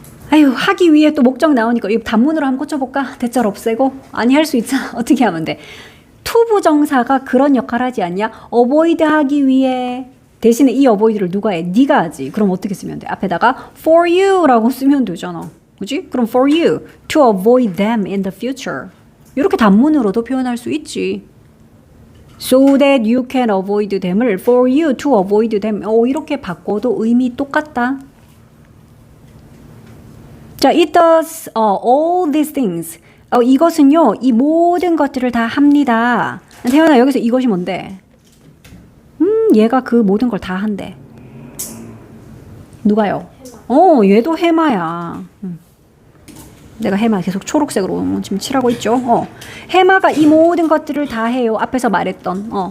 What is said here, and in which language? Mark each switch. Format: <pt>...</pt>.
<ko>아유, 하기 위해 또 목적 나오니까 이거 단문으로 한번 꽂혀볼까? 대절 없애고? 아니, 할 수 있잖아. 어떻게 하면 돼? to 부정사가 그런 역할 하지 않냐? avoid 하기 위해. 대신에 이 avoid를 누가 해? 네가 하지. 그럼 어떻게 쓰면 돼? 앞에다가</ko> <en>for you</en> <ko>라고 쓰면 되잖아. 그지? 그럼</ko> <en>for you to avoid them in the future.</en> <ko>이렇게 단문으로도 표현할 수 있지.</ko> <en>So that you can avoid them을 for you to avoid them.</en> <ko>이렇게 바꿔도 의미 똑같다. 자,</ko> <en>it does all these things.</en> <ko>이것은요, 이 모든 것들을 다 합니다. 태연아, 여기서 이것이 뭔데? 얘가 그 모든 걸 다 한대. 누가요? 얘도 해마야. 내가 해마 계속 초록색으로 지금 칠하고 있죠. 해마가 이 모든 것들을 다 해요. 앞에서 말했던.</ko>